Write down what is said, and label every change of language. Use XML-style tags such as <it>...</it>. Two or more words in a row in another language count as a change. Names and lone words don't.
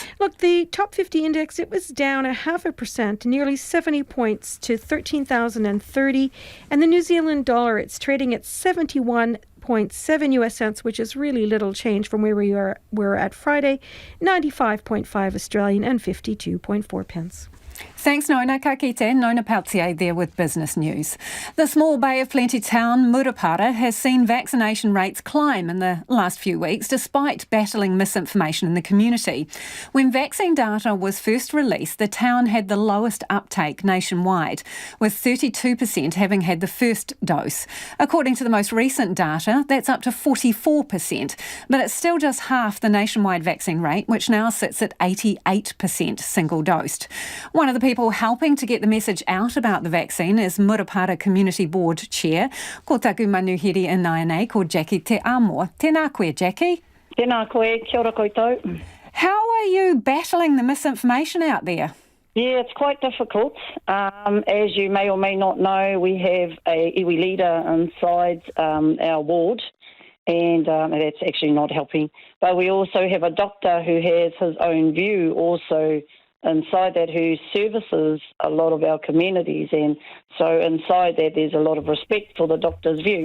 <en>Look, the top 50 index, it was down 0.5%, nearly 70 points to 13,030. And the New Zealand dollar, it's trading at 71.7 US cents, which is really little change from where we were at Friday, 95.5 Australian and 52.4 pence. Thanks, Nona.</en> <mi>Ka kite.</mi> <en>Nona Peltier there with business news. The small Bay of Plenty town, Murupara, has seen vaccination rates climb in the last few weeks, despite battling misinformation in the community. When vaccine data was first released, the town had the lowest uptake nationwide, with 32% having had the first dose. According to the most recent data, that's up to 44%, but it's still just half the nationwide vaccine rate, which now sits at 88% single-dosed. One One of the people helping to get the message out about the vaccine is Murupara Community Board Chair,</en> <mi>ko taku manuhiri in nei, ko Jackie Te Amo. Tēnā koe, Jackie. Tēnā koe, kia ora koutou.</mi> <en>How are you battling the misinformation out there? Yeah, it's quite difficult. As you may or may not know, we have a iwi leader inside our ward, and that's actually not helping. But we also have a doctor who has his own view also inside that, who services a lot of our communities, and so inside that there's a lot of respect for the doctor's view.</en>